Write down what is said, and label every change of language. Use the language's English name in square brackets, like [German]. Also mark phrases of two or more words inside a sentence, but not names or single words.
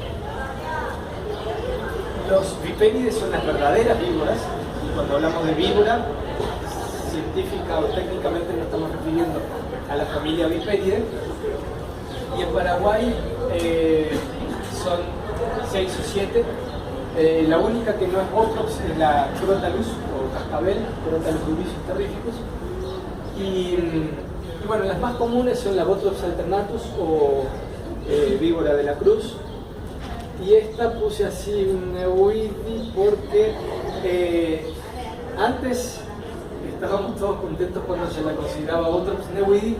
[Spanish] Los vipérides son las verdaderas víboras, y cuando hablamos de víbora, científica o técnicamente nos estamos refiriendo a la familia Vipéride. Y en Paraguay son 6 o 7. La única que no es Botrops es la Crotalus o cascabel, Crotalus dubisus terríficus. Y bueno, las más comunes son la Botrops alternatus o víbora de la cruz. Y esta puse así un Neuidi porque antes estábamos todos contentos cuando se la consideraba Botrops neuidi.